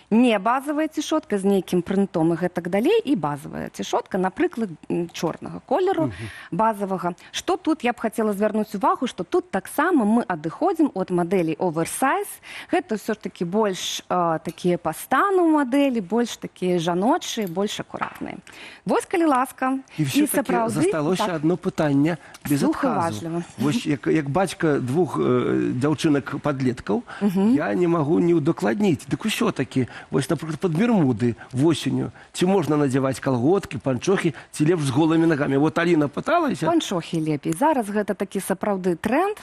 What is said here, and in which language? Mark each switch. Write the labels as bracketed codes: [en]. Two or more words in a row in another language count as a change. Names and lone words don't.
[be] Не базавая цішотка з нейкім прынтом і гэтак далей, і базавая цішотка, напрыклад, чорнага колеру, базавага. Што тут я б хацела звярнуць увагу, што тут таксама мы адыходзім ад мадэлей оверсайз. Гэта ўсё ж такі больш такія па стану мадэлі, больш такія жаночыя, больш акуратныя. Вось, калі ласка. [uk] І все-таки засталося одно питання [be] без адказу. Вось як бацька двух дзяўчынак-падлеткаў, я не магу не удакладніць. Дык усё-таки, вось, напрыклад, пад бермуды восенню, ці можна надзяваць калготкі, панчохі, ці лепш з голымі нагамі? Вот Аліна пыталася. Панчохі лепей. Зараз гэта такі сапраўды тренд.